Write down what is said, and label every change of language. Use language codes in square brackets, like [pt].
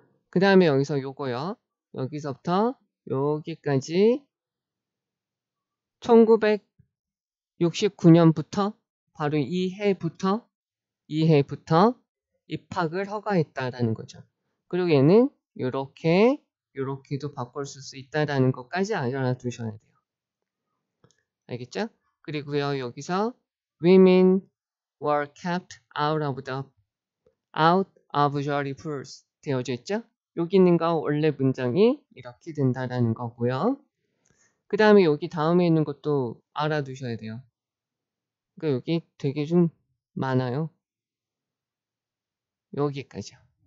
[ko] 그 다음에 여기서 요거요. 여기서부터 여기까지 1969년부터 바로 이 해부터 입학을 허가했다라는 거죠. 그리고 얘는 요렇게도 바꿀 수 있다라는 것까지 알아두셔야 돼요. 알겠죠? 그리고요, 여기서 [en] women were kept out of jury pools [ko] 되어져 있죠? 여기 있는 거 원래 문장이 이렇게 된다라는 거고요. 그 다음에 여기 다음에 있는 것도 알아두셔야 돼요. 그러니까 여기 되게 좀 많아요. 여기까지요.